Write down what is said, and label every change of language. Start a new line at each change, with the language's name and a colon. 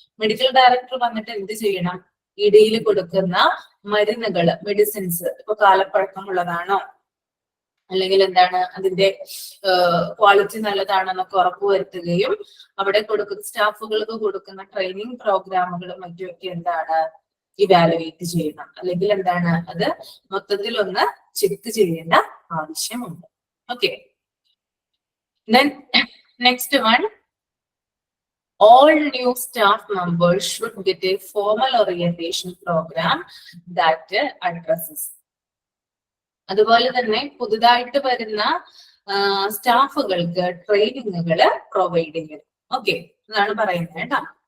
Malayalam: Medical director വന്നിട്ട് എന്ത് ചെയ്യണം? EDയിൽ കൊടുക്കുന്ന മരുന്നുകള്, മെഡിസിൻസ് ഇപ്പൊ കാലപ്പഴക്കമുള്ളതാണോ, അല്ലെങ്കിൽ എന്താണ് അതിന്റെ ക്വാളിറ്റി നല്ലതാണെന്നൊക്കെ ഉറപ്പുവരുത്തുകയും അവിടെ കൊടുക്കുന്ന സ്റ്റാഫുകൾക്ക് കൊടുക്കുന്ന ട്രെയിനിങ് പ്രോഗ്രാമുകളും മറ്റുമൊക്കെ എന്താണ് ഇവാലുവേറ്റ് ചെയ്യണം. അല്ലെങ്കിൽ എന്താണ് അത് മൊത്തത്തിൽ ഒന്ന് ചെക്ക് ചെയ്യേണ്ട ആവശ്യമുണ്ട്.
English: Okay, then next one, all new staff members should get a formal orientation program that addresses.
Malayalam: അതുപോലെ തന്നെ പുതുതായിട്ട് വരുന്ന സ്റ്റാഫുകൾക്ക് ട്രെയിനിങ്ങുകൾ പ്രൊവൈഡ് ചെയ്യണം. ഓക്കെ, അതാണ് പറയുന്നത് കേട്ടോ.